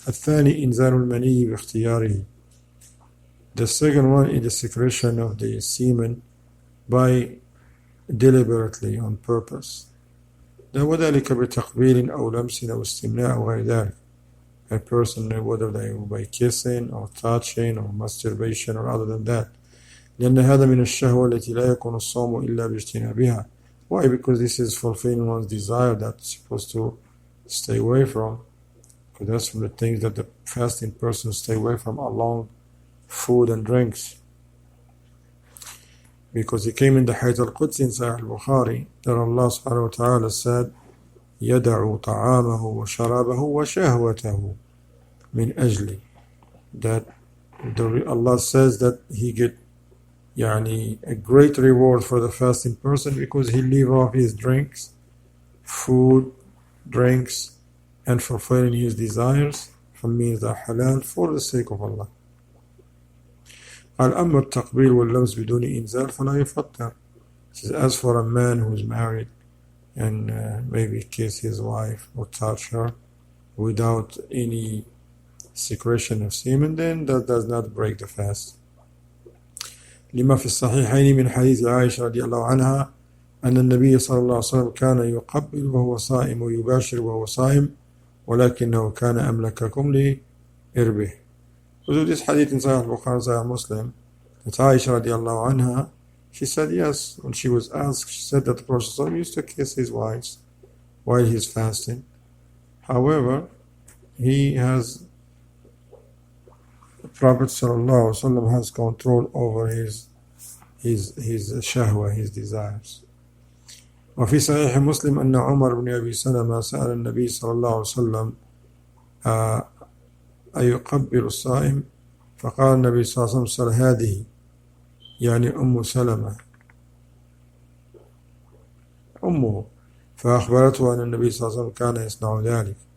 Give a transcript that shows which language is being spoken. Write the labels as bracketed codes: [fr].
[ar] الثاني إنزال المني باختياره. [en] The second one is the secretion of the semen by deliberately, on purpose. [ar] وذلك بتقبيل أو لمس أو استمناء أو غير ذلك. [en] a person, whether they by kissing or touching or masturbation or other than that. [ar] لأن هذا من الشهوة التي لا يكون الصوم إلا باجتنابها. [en] Why? Because this is fulfilling one's desire that's supposed to stay away from. Because that's from the things that the fasting person stay away from, along food and drinks. Because he came in the Hadith al-Qudsi in Sahih al-Bukhari that Allah subhanahu wa ta'ala said, [ar] يَدَعُ طَعَامَهُ وَشَرَابَهُ وَشَهْوَتَهُ مِنْ أَجْلِ. [en] That Allah says that he get a great reward for the fasting person because he leave off his drinks, food, drinks, and fulfilling his desires from means that halal for the sake of Allah. [ar] قال أما التقبيل واللمس بدون إنزال فلا يفطر. [en] Says, as for a man who's married and maybe kiss his wife or touch her without any secretion of semen, then that does not break the fast. [ar] لما في الصحيحين من حديث عائشة رضي الله عنها أن النبي صلى الله عليه وسلم كان يقبل وهو صائم ويباشر وهو صائم ولكنه كان أملككم لإربه. [en] So this hadith in Sahih Bukhari, Sahih Muslim, that Aisha radiallahu anha, she said yes. When she was asked, she said that the Prophet used to kiss his wives while he's fasting. However, the Prophet sallallahu alaihi wasallam has control over his shahwa, his desires. [ar] وفي صحيح مسلم أن عمر بن أبي سلمة سأل النبي صلى الله عليه وسلم أيقبل الصائم فقال النبي صلى الله عليه وسلم هذه يعني أم سلمة أمه فأخبرته أن النبي صلى الله عليه وسلم كان يصنع ذلك.